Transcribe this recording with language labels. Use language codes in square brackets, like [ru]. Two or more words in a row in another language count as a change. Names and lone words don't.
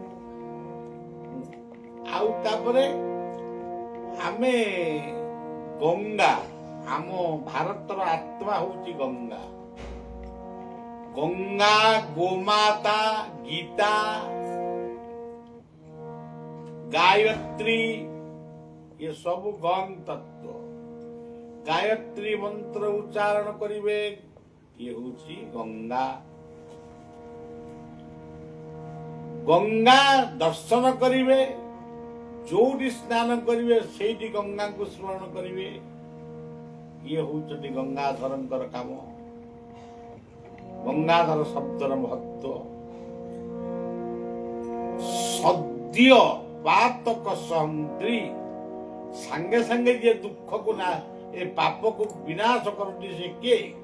[or] ଆଉ ତାପରେ ଆମେ ଗଙ୍ଗା, ଆମ ଭାରତର ଆତ୍ମା ହଉଛି ଗଙ୍ଗା। ଗଙ୍ଗା, ଗୋମାତା, ଗୀତା, ଗାୟତ୍ରୀ, ଏ ସବୁ ଗଙ୍ଗ ତତ୍ତ୍ୱ। ଗାୟତ୍ରୀ ମନ୍ତ୍ର ଉଚ୍ଚାରଣ କରିବେ, ଏ ହଉଛି ଗଙ୍ଗା। ଗଙ୍ଗା ଦର୍ଶନ କରିବେ, ଯୋଉଠି ସ୍ନାନ କରିବେ ସେଇଠି ଗଙ୍ଗାଙ୍କୁ ସ୍ମରଣ କରିବେ। ଇଏ ହଉଛନ୍ତି ଗଙ୍ଗାଧରଙ୍କର କାମ। ଗଙ୍ଗାଧର ଶବ୍ଦର ମହତ୍ଵ [sa] ସଦ୍ୟ ପାତକ ସହନ୍ତ୍ରୀ, [or] ସାଙ୍ଗେ ସାଙ୍ଗେ ଯିଏ ଦୁଃଖକୁ ନା ଏ ପାପକୁ ବିନାଶ କରନ୍ତି ସେ କିଏ?